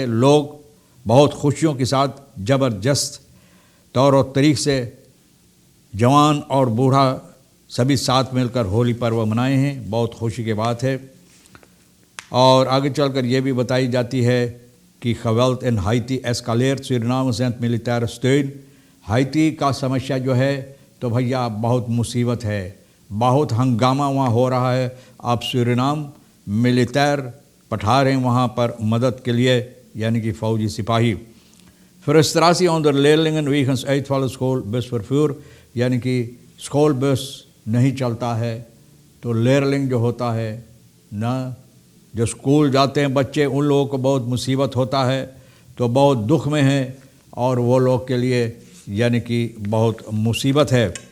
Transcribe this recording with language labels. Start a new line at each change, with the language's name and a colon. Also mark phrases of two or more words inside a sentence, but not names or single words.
Caribbean Hindustani: लोग बहुत खुशियों के साथ ज़बरदस्त तौर और तरीक़ से जवान और बूढ़ा सभी साथ मिलकर होली पर्व मनाए हैं। बहुत खुशी की बात है। और आगे चलकर ये भी बताई जाती है कि
Dutch: geweld in Haiti escaleert, Suriname zendt militaire steun।
Caribbean Hindustani: हाइती का समस्या जो है तो भैया बहुत मुसीबत है, बहुत हंगामा वहाँ हो रहा है। आप सूरीनाम मिलिटर पठा रहे हैं वहाँ पर मदद के लिए, यानी कि फ़ौजी सिपाही।
Dutch: frustratie onder de leerlingen wegens uitvallen schoolbusvervoer,
Caribbean Hindustani: यानी कि स्कूल बस नहीं चलता है तो लेयरलिंग जो होता है ना, जो स्कूल जाते हैं बच्चे, उन लोगों को बहुत मुसीबत होता है, तो बहुत दुख में है और वो लोग के लिए यानी कि बहुत मुसीबत है।